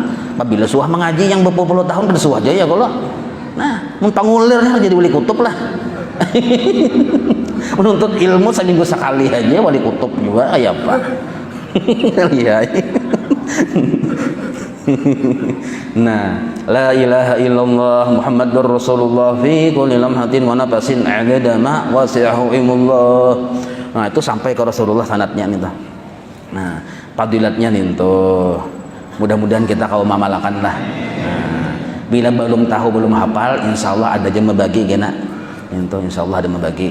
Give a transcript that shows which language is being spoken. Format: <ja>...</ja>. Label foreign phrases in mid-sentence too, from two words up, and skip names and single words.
<bjn>Apabila suah mengaji yang berpuluh-puluh tahun kada suah aja ya kalau. Nah, mengpangulir jadi wali kutub lah. Menuntut ilmu seminggu sekali aja wali kutub juga kayak apa. Nah,</bjn> <ar>لا إله إلا الله محمد رسول الله في كل لمحة ونفس عدد ما وسعه علم الله.</ar> <bjn>Nah, itu sampai ke Rasulullah sanadnya nih tuh. Nah, fadilatnya nih tuh. Mudah-mudahan kita kau mamalakan lah. Nah, bila belum tahu belum hafal, insyaallah ada yang membagi kena. Itu insyaallah ada membagi.</bjn>